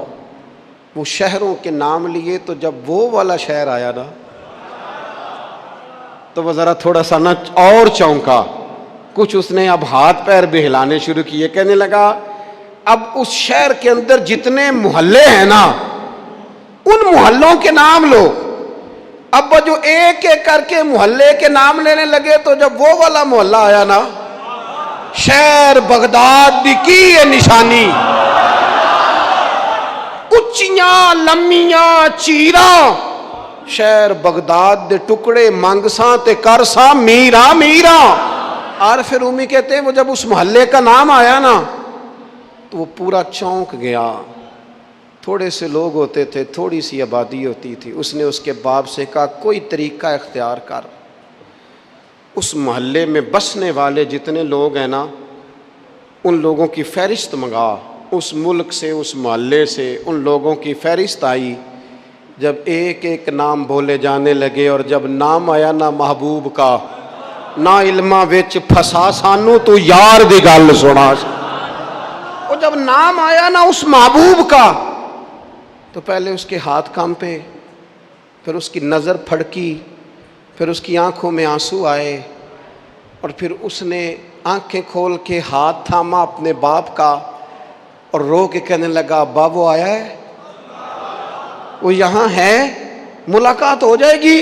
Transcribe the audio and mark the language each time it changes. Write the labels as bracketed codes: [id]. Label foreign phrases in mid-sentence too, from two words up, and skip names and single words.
[ur] وہ شہروں کے نام لیے تو جب وہ والا شہر آیا نا تو وہ ذرا تھوڑا سا نا اور چونکا، کچھ اس نے اب ہاتھ پیر بھی ہلانے شروع کیے، کہنے لگا اب اس شہر کے اندر جتنے محلے ہیں نا ان محلوں کے نام لو۔ اب وہ جو ایک ایک کر کے محلے کے نام لینے لگے تو جب وہ والا محلہ آیا نا، [pa] شہر بغداد دی کی ہے نشانی، اچیاں لمیاں چیراں، شہر بغداد دے ٹکڑے منگساں تے کرساں میراں میراں۔ [ur] عارف رومی کہتے ہیں وہ جب اس محلے کا نام آیا نا تو وہ پورا چونک گیا۔ تھوڑے سے لوگ ہوتے تھے، تھوڑی سی آبادی ہوتی تھی۔ اس نے اس کے باپ سے کہا کوئی طریقہ اختیار کر، اس محلے میں بسنے والے جتنے لوگ ہیں نا ان لوگوں کی فہرست منگا۔ اس ملک سے اس محلے سے ان لوگوں کی فہرست آئی۔ جب ایک ایک نام بولے جانے لگے اور جب نام آیا نا محبوب کا، [pa] نہ علماں وچ پھسا سانو تو یار دی گل سنا۔ [ur] اور جب نام آیا نا اس محبوب کا تو پہلے اس کے ہاتھ کانپے، پھر اس کی نظر پھڑکی، پھر اس کی آنکھوں میں آنسو آئے، اور پھر اس نے آنکھیں کھول کے ہاتھ تھاما اپنے باپ کا اور رو کے کہنے لگا ابا وہ آیا ہے، وہ یہاں ہے، ملاقات ہو جائے گی۔